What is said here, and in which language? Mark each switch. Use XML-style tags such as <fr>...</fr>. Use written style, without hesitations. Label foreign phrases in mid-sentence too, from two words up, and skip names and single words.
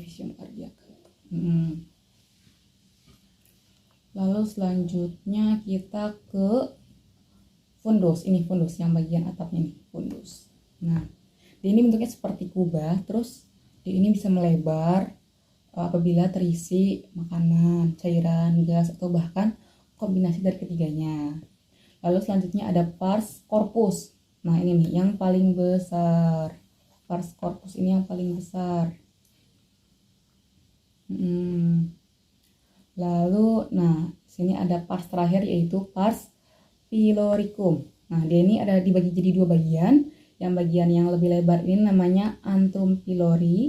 <id>Lalu selanjutnya kita ke fundus. Ini fundus yang bagian atapnya nih, fundus. Nah, dia ini bentuknya seperti kubah, terus dia ini bisa melebar apabila terisi makanan, cairan, gas, atau bahkan kombinasi dari ketiganya. Lalu selanjutnya ada</id> <la>pars corpus.</la> <id>Nah, ini nih yang paling besar.</id> <la>Pars corpus</la> <id>ini yang paling besar. Lalu, nah, sini ada pars terakhir yaitu</id> <la>pars piloricum.</la> <id>Nah, dia ini ada dibagi jadi dua bagian. Yang bagian yang lebih lebar ini namanya</id> <la>antrum pylori.</la>